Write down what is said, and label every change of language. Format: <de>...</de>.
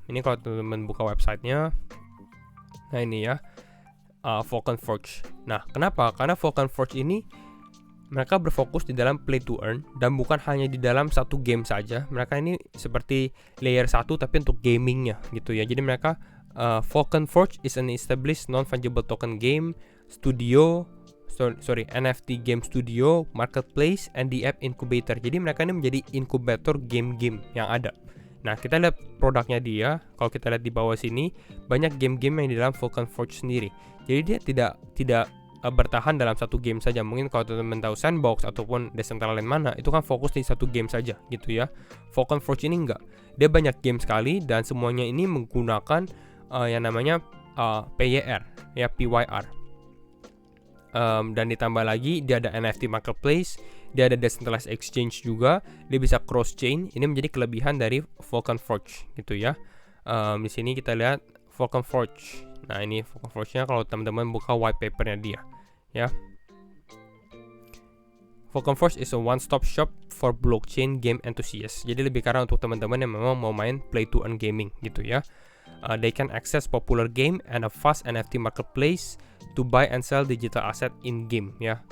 <id>Ini kalau teman-teman buka websitenya, nah ini ya, Vulcan Forge. Nah, kenapa? Karena Vulcan Forge ini mereka berfokus di dalam play to earn dan bukan hanya di dalam satu game saja. Mereka ini seperti layer 1 tapi untuk gamingnya gitu ya. Jadi mereka</id> <en>Vulcan Forge is an established non-fungible token game studio, NFT game studio, marketplace, and the app incubator.</en> <id>Jadi mereka ini menjadi inkubator game-game yang ada. Nah, kita lihat produknya dia. Kalau kita lihat di bawah sini, banyak game-game yang di dalam Vulcan Forge sendiri. Jadi dia tidak bertahan dalam satu game saja. Mungkin kalau teman-teman tahu Sandbox ataupun Decentraland mana, itu kan fokus di satu game saja gitu ya. Falcon Forge ini enggak, dia banyak game sekali dan semuanya ini menggunakan yang namanya PYR ya, PYR. Dan ditambah lagi dia ada NFT marketplace, dia ada decentralized exchange juga, dia bisa cross chain. Ini menjadi kelebihan dari Falcon Forge gitu ya. Di sini kita lihat Falcon Forge. Nah, ini Falcon Forge-nya kalau teman-teman buka white paper-nya dia ya.</id> <en>Falcon Forge is a one-stop shop for blockchain game enthusiasts.</en> <id>Jadi lebih karena untuk teman-teman yang memang mau main play to earn gaming gitu ya.</id> <en>They can access popular game and a fast NFT marketplace to buy and sell digital asset in game ya.</en>